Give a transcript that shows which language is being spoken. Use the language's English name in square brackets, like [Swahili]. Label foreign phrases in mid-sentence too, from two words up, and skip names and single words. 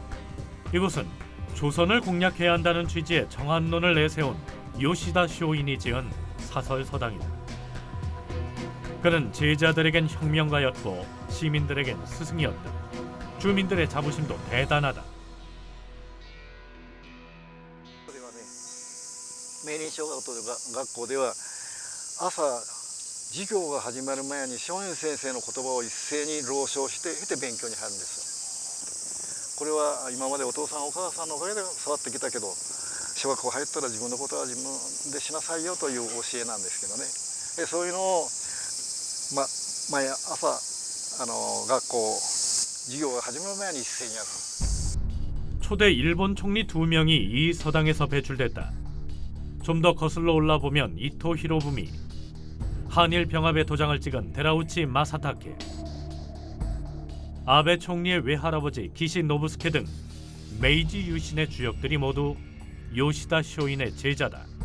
[Korean] 이곳은 조선을 공략해야 한다는 취지의 정한론을 내세운 요시다 쇼인이 지은 사설 서당이다. 그는 제자들에겐 혁명가였고 시민들에겐 스승이었다. 주민들의 자부심도 대단하다. [Japanese] 明林小学校では朝授業が始まる前に松陰先生の言葉を一斉に朗唱して勉強に入るんですよ。これは今までお父さんお母さんのおかげで育ってきたけど、小学校入ったら自分のことは自分でしなさいよという教えなんですけどね。そういうのを、毎朝学校授業が始まる前に一斉にやる。 [Korean] 초대 일본 총리 2명이 이 서당에서 배출됐다. 좀 더 거슬러 올라보면 이토 히로부미, 한일 병합의 도장을 찍은 데라우치 마사타케, 아베 총리의 외할아버지 기시 노부스케 등 메이지 유신의 주역들이 모두 요시다 쇼인의 제자다.